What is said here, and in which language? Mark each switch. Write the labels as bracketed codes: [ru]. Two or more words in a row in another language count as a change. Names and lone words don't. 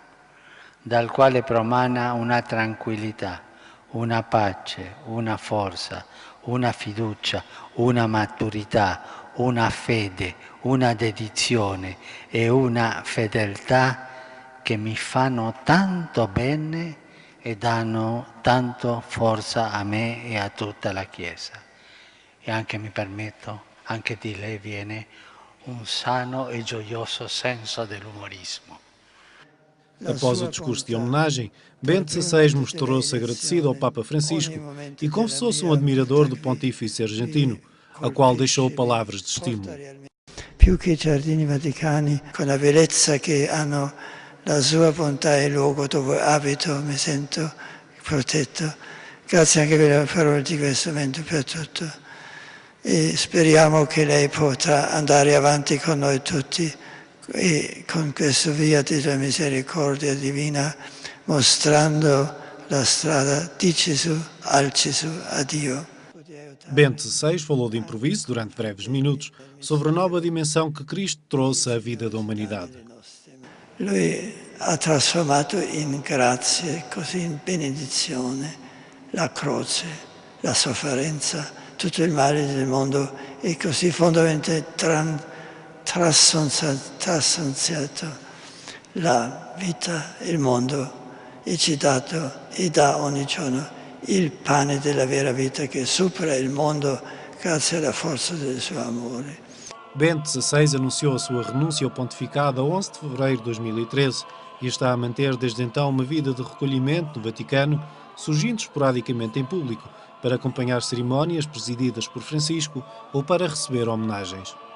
[it] dal quale promana una tranquillità, una pace, una forza, una fiducia, una maturità, una fede, una dedizione e una fedeltà che mi fanno tanto bene e danno tanto forza a me e a tutta la Chiesa. E anche, mi permetto, anche di lei viene un sano e gioioso senso dell'umorismo. [pt] Após o discurso de homenagem, Bento XVI mostrou-se agradecido ao Papa Francisco e confessou-se um admirador do pontífice argentino, a qual deixou palavras de estímulo. [it] Più che i giardini vaticani, con la bellezza che hanno, la sua bontà e il luogo dove abito, mi sento protetto. Grazie anche per le parole di questo momento, per tutto. E speriamo che lei potrà andare avanti con noi tutti e con questo via della misericordia divina, mostrando la strada di Gesù, al Gesù, a Dio. [pt] Bento XVI falou de improviso, durante breves minutos, sobre a nova dimensão que Cristo trouxe à vida da humanidade. [it] Lui ha trasformato in grazie, così in benedizione, la croce, la sofferenza, tutto il male del mondo e così fondamentalmente trassostanziato la vita, il mondo e ci dato e dà ogni giorno il pane della vera vita che supera il mondo grazie alla forza del suo amore. [pt] Bento XVI anunciou a sua renúncia ao pontificado a 11 de fevereiro de 2013 e está a manter desde então uma vida de recolhimento no Vaticano, surgindo esporadicamente em público, para acompanhar cerimónias presididas por Francisco ou para receber homenagens.